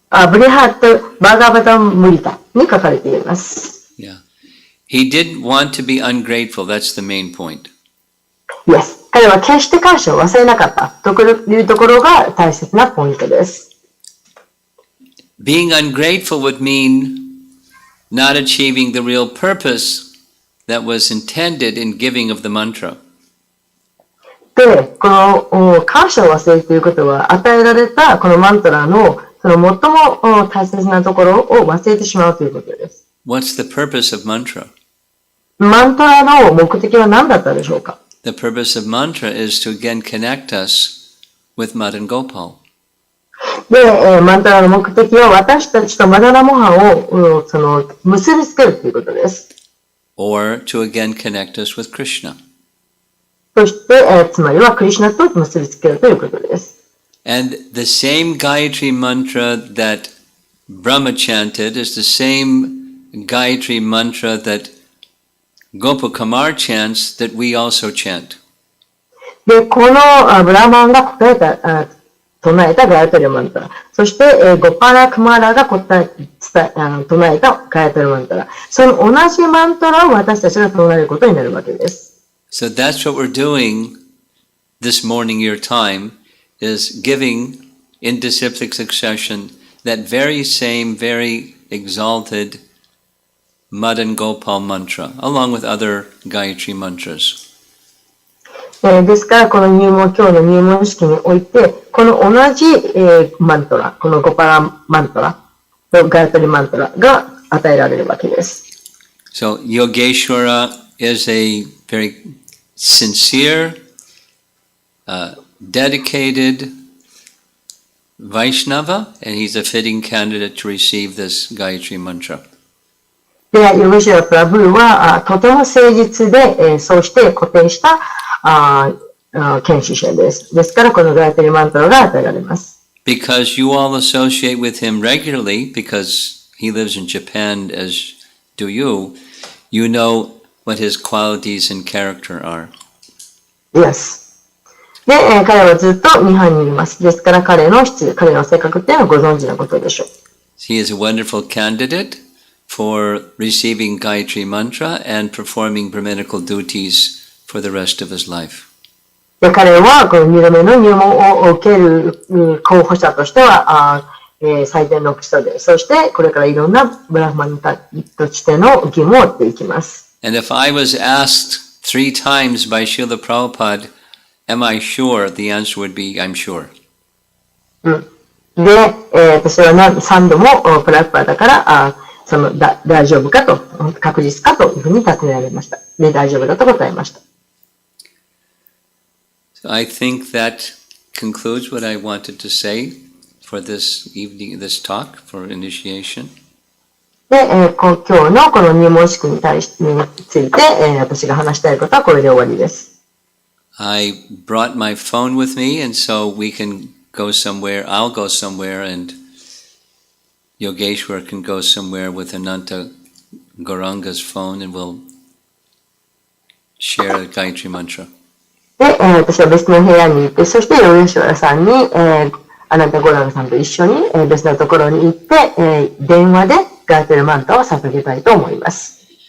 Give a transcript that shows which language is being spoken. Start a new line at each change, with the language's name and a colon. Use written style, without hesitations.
Japanese: ブリハット・バーガーバタン・ムリタに書かれています。
English: Yeah. He didn't want to be ungrateful. That's the main point. Yes.
Japanese: 彼は決して感謝を忘れなかったというところが大切なポイントです。
English: Being ungrateful would mean not achieving the real purpose that was intended in giving of the mantra.
Japanese: で、この感謝を忘れるということは、与えられたこのマントラのその最も大切なところを忘れてしまうということです。
English: What's the purpose of mantra?
Japanese: マントラの目的は何だったでしょうか？
English: The purpose of mantra is to again connect us with Madan Gopal.
Japanese: で、マントラの目的は私たちとマダラモハを結びつけるということです。
English: Or to again connect us with Krishna.
Japanese: そして、つまりはクリシュナと結びつけるということです。
English: And the same Gayatri mantra that Brahma chanted is the same Gayatri mantra that Gopakumar chants that we also chant.
Japanese: で、このブラマンが唱えたガヤトリマントラ。そして、ゴパラクマラが唱えたガヤトリマントラ。その同じマントラを私たちが唱えることになるわけです。
English: So that's what we're doing this morning, your time, is giving in disciplic succession that very same, very exalted Madan Gopal mantra, along with other Gayatri mantras.
Japanese: ですから、この今日の入門式において、この同じ、マントラ、このゴパラマントラ、ガヤトリマントラが与えられるわけです。
English: So Yogeshwara is a very sincere, dedicated Vaishnava, and he's a fitting candidate to receive this Gayatri mantra.
Japanese: で、ヨゲシュラ・プラブーはとても誠実で、そうして固定した研修者です。ですから、このガヤトリマントラが与えられます。
English: Because you all associate with him regularly, because he lives in Japan as do you, you know what his qualities and character are. Yes.
Japanese: で、彼はずっと日本にいます。ですから、彼の性格っていうのはご存知のことでしょう。
English: He is a wonderful candidate for receiving Gayatri mantra and performing Brahminical duties for the rest of his life.
Japanese: で、彼はこの2度目の入門を受ける候補者としては最善の基礎で、そしてこれからいろんなブラフマンとしての義務を負っていきます。
English: And if I was asked 3 times by Srila Prabhupada, am I sure? The answer would be, I'm sure.
Japanese: で、私は3度もプラフパダから大丈夫かと、確実かというふうに尋ねられました。で、大丈夫だと答えました。
English: So I think that concludes what I wanted to say for this evening, this talk for initiation.
Japanese: で、今日のこの入門式について、私が話したいことはこれで終わりです。
English: I brought my phone with me, and so we can go somewhere. I'll go somewhere, and Yogeshwar can go somewhere with Ananta Gauranga's phone, and we'll share a Gayatri mantra.
Japanese: で、私は別の部屋に行って、そしてヨゲシュワラさんに、アナンタゴランガさんと一緒に、別のところに行って、電話でガヤトリマントを捧げたいと思います。